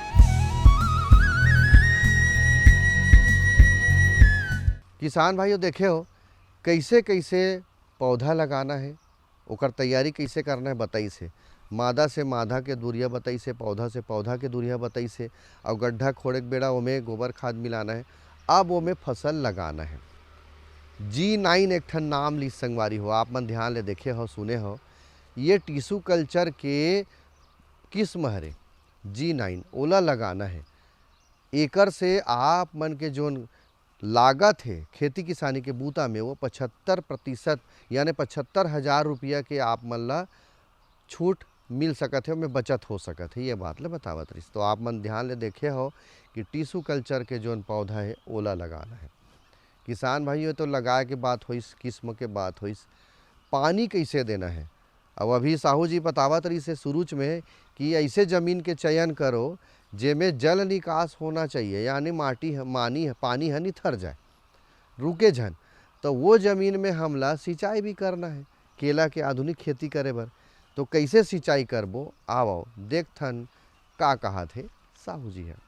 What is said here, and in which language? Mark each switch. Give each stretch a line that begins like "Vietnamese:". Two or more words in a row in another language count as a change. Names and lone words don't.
Chhattisgarhi: किसान भाइयों देखे हो कैसे कैसे पौधा लगाना है, ओकर तैयारी कैसे करना है बताई से। मादा से मादा के दूरिया बताई से, पौधा से पौधा के दूरिया बताई से, और गड्ढा खोड़े के बेड़ा ओमें गोबर खाद मिलाना है। अब ओमें फसल लगाना है। G9 एक ठन नाम ली संगवारी हो, आप मन ध्यान ले देखे हो, सुने हो। ये टिश्यू कल्चर के किस्म हरे G9, ओला लगाना है। एकर से आप मन के जो लागत है खेती किसानी के बूता में वो 75% यानी 75,000 रुपया के आप मन ला छूट मिल सकत है, में बचत हो सकत है। ये बात ले बतावत रही। तो आप मन ध्यान ले देखे हो कि टिश्यू कल्चर के जो पौधा है ओला लगाना है। किसान भाइयों तो लगाए के बात होइस, किस्म के बात होइस, पानी कैसे देना है। अब अभी साहू जी बतावत रही से शुरूच में कि ऐसे ज़मीन के चयन करो जेमें जल निकास होना चाहिए, यानी पानी है निथर जाए, रुके झन, तो वो ज़मीन में हमला सिंचाई भी करना है। केला के आधुनिक खेती करे बर तो कैसे सिंचाई करबो, आओ देखथन का कहा थे साहू जी है।